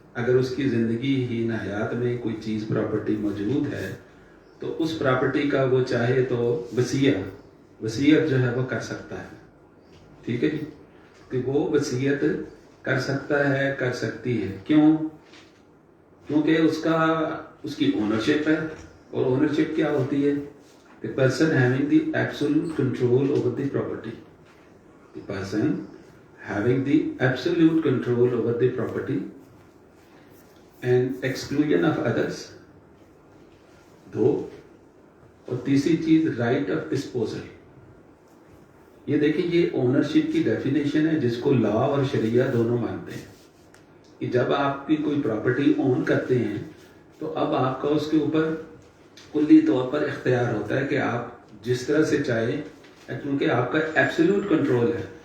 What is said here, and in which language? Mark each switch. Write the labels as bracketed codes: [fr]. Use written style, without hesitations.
[ur] اگر اس کی زندگی ہی حیات میں کوئی چیز پراپرٹی موجود ہے تو اس پراپرٹی کا وہ چاہے تو وصیت جو ہے وہ کر سکتا ہے. ٹھیک ہے جی، کہ وہ وصیت کر سکتا ہے، کر سکتی ہے. کیوں؟ کیونکہ اس کی اونرشپ ہے. اور اونرشپ کیا ہوتی ہے؟ [en] The person having the absolute control over the property. The person having the absolute control over the property and exclusion of others. 2. [ur] اور تیسری چیز رائٹ آف ڈسپوزل. یہ دیکھیں یہ اونرشپ کی ڈیفینیشن ہے جس کو لا اور شریعہ دونوں مانتے ہیں کہ جب آپ کی کوئی پراپرٹی اون کرتے ہیں تو اب آپ کا اس کے اوپر کلی طور پر اختیار ہوتا ہے کہ آپ جس طرح سے چاہیں، کیونکہ آپ کا ایبسولوٹ کنٹرول ہے.